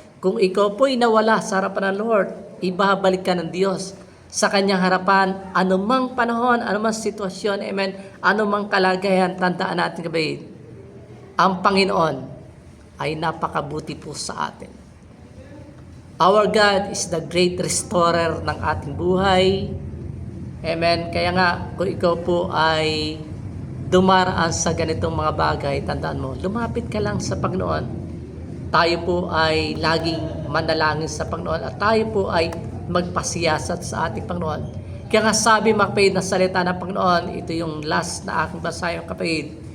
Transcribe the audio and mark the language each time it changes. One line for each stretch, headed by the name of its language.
Filipino: Kung ikaw po'y nawala sa harapan ng Lord, ibabalik ka ng Diyos sa kanyang harapan, anumang panahon, anumang sitwasyon, amen, anumang kalagayan. Tandaan natin, kapatid, ang Panginoon ay napakabuti po sa atin.
English: Our God is the great restorer
Filipino: ng ating buhay. Amen. Kaya nga, kung ikaw po ay dumaraan sa ganitong mga bagay, tandaan mo, lumapit ka lang sa Panginoon. Tayo po ay laging manalangin sa Panginoon at tayo po ay magpasiyasat sa ating Panginoon. Kaya nga sabi, mga kapatid, na salita ng Panginoon, ito yung last na aking basahin, kapatid.